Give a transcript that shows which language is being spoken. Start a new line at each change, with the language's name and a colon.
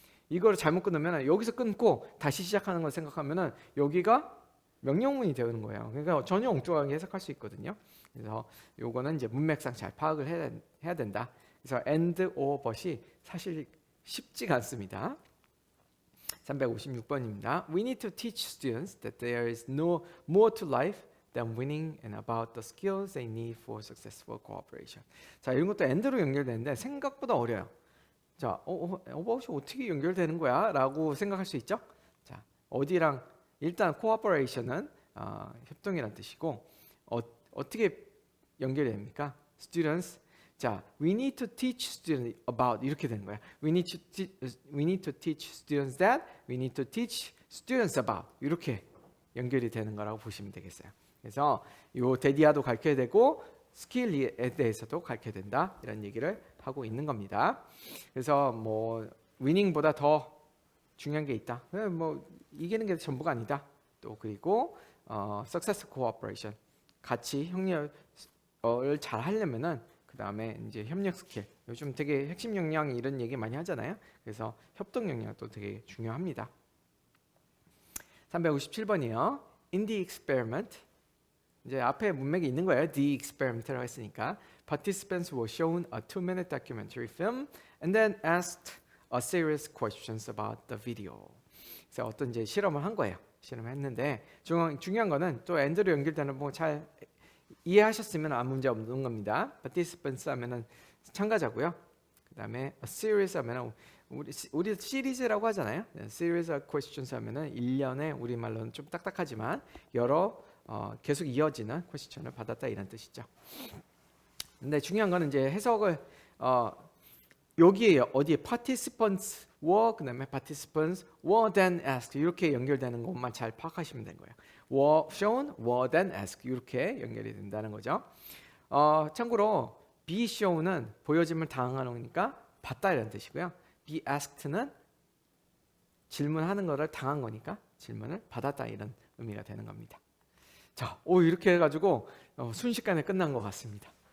Korean: 이거를 잘못 끊으면 여기서 끊고 다시 시작하는 걸 생각하면은 여기가 명령문이 되는 거예요. 그러니까 전혀 엉뚱하게 해석할 수 있거든요. 그래서 요거는 이제 문맥상 잘 파악을 해야 된다. 그래서 and or but이 사실 쉽지가 않습니다. 356번입니다.
English: We need to teach students that there is no more to life than winning and about the skills they need for successful cooperation.
Korean: 자, 이런 것도 and로 연결되는데 생각보다 어려요. 자, about이 어떻게 연결되는 거야? 라고 생각할 수 있죠? 자, 어디랑 일단 cooperation은 협동이라는 뜻이고 어떻게 연결이 됩니까?
English: Students. 자, we need to teach students about
Korean: 이렇게 되는 거야.
English: We need to teach students that. We need to teach students about
Korean: 이렇게 연결이 되는 거라고 보시면 되겠어요. 그래서 요 데디아도 가르쳐야 되고 스킬에 대해서도 가르쳐야 된다 이런 얘기를 하고 있는 겁니다. 그래서 뭐 위닝보다 더 중요한 게 있다. 뭐 이기는 게 전부가 아니다. 또 그리고
English: success cooperation
Korean: 같이 협력을 잘 하려면은 그 다음에 이제 협력 스킬 요즘 되게 핵심 역량 이런 얘기 많이 하잖아요. 그래서 협동 역량도 되게 중요합니다. 357번이요.
English: In the experiment
Korean: 이제 앞에 문맥이 있는 거예요.
English: The experiment라고
Korean: 했으니까
English: participants were shown a 2-minute documentary film and then asked a series questions about the video.
Korean: 그래서 어떤 이제 실험을 한 거예요. 실험을 했는데 중요한 거는 또 and로 연결되는 거 잘 이해하셨으면 아무 문제 없는 겁니다. participants 하면은 참가자고요. 그다음에 a series 하면은 우리 시리즈라고 하잖아요.
English: series of questions
Korean: 하면은 1년에 우리말로는 좀 딱딱하지만 여러 계속 이어지는 퀘스천을 받았다 이런 뜻이죠. 근데 중요한 거는 이제 해석을 여기에 어디에 participants were 그다음에
English: participants were then asked
Korean: 이렇게 연결되는 것만 잘 파악하시면 되는 거예요.
English: were shown, were then asked
Korean: 이렇게 연결이 된다는 거죠. 참고로 be shown은 보여짐을 당하는 거니까 봤다 이런 뜻이고요. be asked는 질문하는 거를 당한 거니까 질문을 받았다 이런 의미가 되는 겁니다. 자, 이렇게 해가지고 순식간에 끝난 것 같습니다.